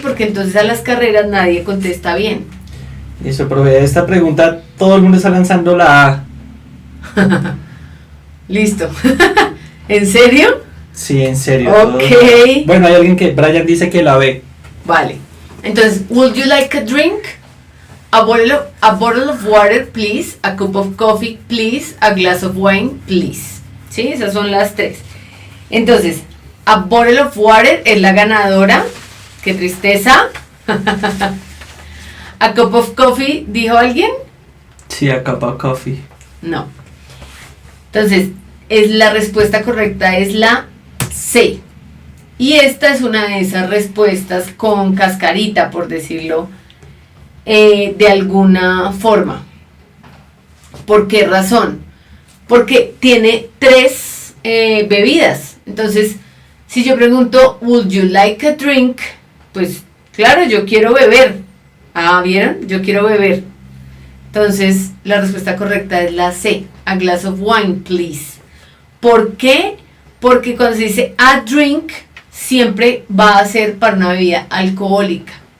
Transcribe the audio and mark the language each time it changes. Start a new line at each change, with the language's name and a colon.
Spanish: Porque entonces a las carreras nadie contesta bien. Listo, profe, esta pregunta todo el mundo está lanzando la A. Listo. ¿En serio? Sí, en serio. Ok. Bueno, hay alguien que, Brian dice que la B. Vale. Entonces,
English: would you like a drink? A bottle of water, please. A cup of coffee, please. A glass of wine, please.
Spanish: ¿Sí? Esas son las tres. Entonces,
English: a bottle of water
Spanish: es la ganadora. ¡Qué tristeza!
English: A cup of coffee,
Spanish: ¿dijo alguien? Sí,
English: a cup of coffee.
Spanish: No. Entonces, la respuesta correcta es la C. Y esta es una de esas respuestas con cascarita, por decirlo de alguna forma. ¿Por qué razón? Porque tiene tres bebidas. Entonces, si yo pregunto,
English: would you like a drink?
Spanish: Pues, claro, yo quiero beber. Ah, ¿vieron? Yo quiero beber. Entonces, la respuesta correcta es la C.
English: A glass of wine, please.
Spanish: ¿Por qué? Porque cuando se dice a drink, siempre va a ser para una bebida alcohólica.